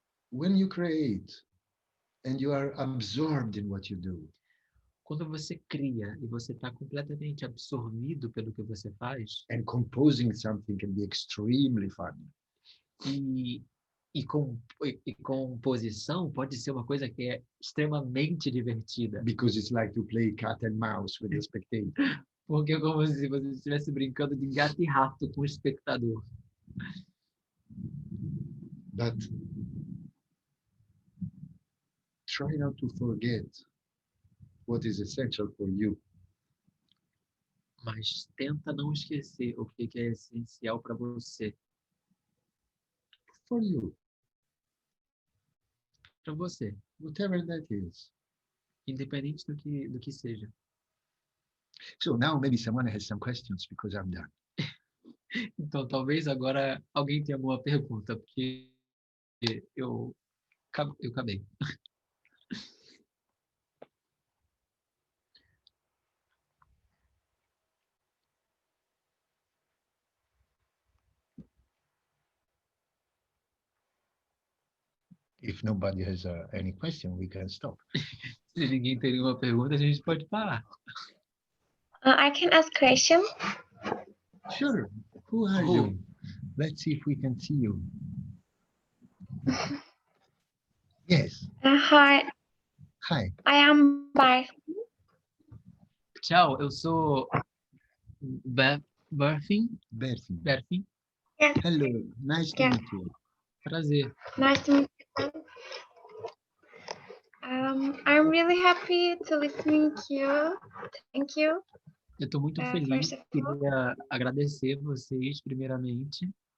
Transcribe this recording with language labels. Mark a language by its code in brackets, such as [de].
[en] When you create and you are absorbed in what you do, [pt] Quando você cria e você está completamente absorvido pelo que você faz, [en] and composing something can be extremely fun. [pt] e composição pode ser uma coisa que é extremamente divertida. [en] Because it's like to play cat and mouse with the spectator. [pt] Porque é como se você estivesse brincando de gato e rato com o espectador. [en] But try not to forget what is essential for you. [pt] Mas tenta não esquecer o que é essencial para você. [en] For you, [pt] Para você, [en] whatever that is. [pt] independente do que seja. [en] So now maybe someone has some questions because I'm done. [pt] Então, talvez agora alguém tenha alguma pergunta, porque eu acabei. [en] If nobody has any question, we can stop. [pt] Se ninguém tem nenhuma pergunta, a gente pode parar. [en] I can ask question. Sure. Who are Who? you? Let's see if we can see you. Yes. Hi, Hi. I am by. [pt] Tchau, eu sou Berfin. Berfin. [en] Yes, Hello. Nice to Yeah. meet you. [pt] Prazer. [en] nice to meet you. I'm really happy to listening to you. Thank you. [pt] Eu estou muito feliz. [en] First of all, [pt] Queria agradecer vocês, primeiramente.